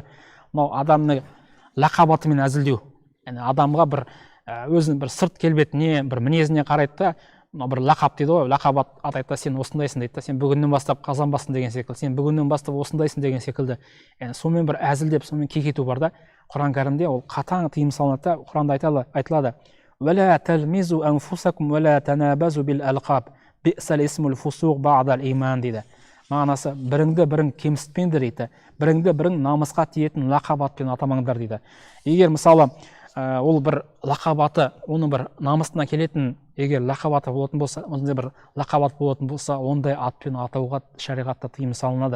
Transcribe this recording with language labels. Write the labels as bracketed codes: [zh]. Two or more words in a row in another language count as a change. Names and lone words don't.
[kk] Мынау адамның лақабатымен әзілдеу. Яғни адамға бір өзінің бір сырт келбетіне, бір мінезіне қарайды да, мынау бір лақап дейді ғой, лақап атайды да, сен осындайсың дейді да, сен бүгіннен бастап қазанбасың деген секілді, сен бүгіннен бастап осындайсың деген секілді. Яғни сонымен бір әзілдеп, сонымен кекету бар да. Құран кәрімде ол қатаң тыйым салынады да. Құранда айтылады: [ar] "ولا تلمزوا أنفسكم ولا تنابزوا بالألقاب بئس الاسم الفسوق بعد الإيمان" дейді. [kk] Мағынасы, біріңді бірің кемсітпеңдер дейді. Біріңді бірің намысқа тиетін лақабатпен атамаңдар дейді. Егер мысалы ол бір лақабаты, оның бір намысына келетін, егер лақабаты болатын болса, ондай бір лақабат болатын болса, ондай атпен атауға шариғатта тыйым салынады.